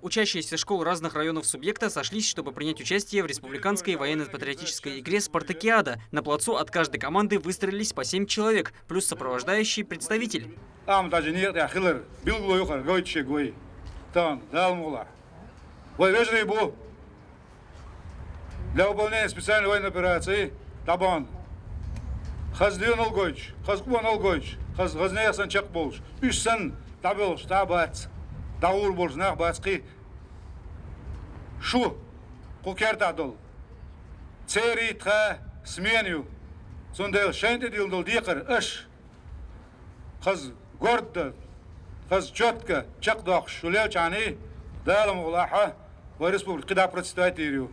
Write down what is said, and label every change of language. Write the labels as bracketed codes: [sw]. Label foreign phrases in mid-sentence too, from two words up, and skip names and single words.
[ru] Учащиеся школ разных районов субъекта сошлись, чтобы принять участие в республиканской военно-патриотической игре «Спартакиада». На плацу от каждой команды выстроились по 7 человек, плюс сопровождающий представитель. Для выполнения специальной военной операции «Табан». Хаздион Алгойч, Хазкубан Алгойч, Хазнеясан Чакболш, Пишсан, Табелш, Табац, Даур Болш, Нахбацки, Шу, Кукертадол, Церитха, Сменю, Сундел, Шентедилдол, Дикар, Эш, Хаз Горда, Хаз Четка, Чакдах, Шулевчани, Далам Улаха, в республике, когда представителю.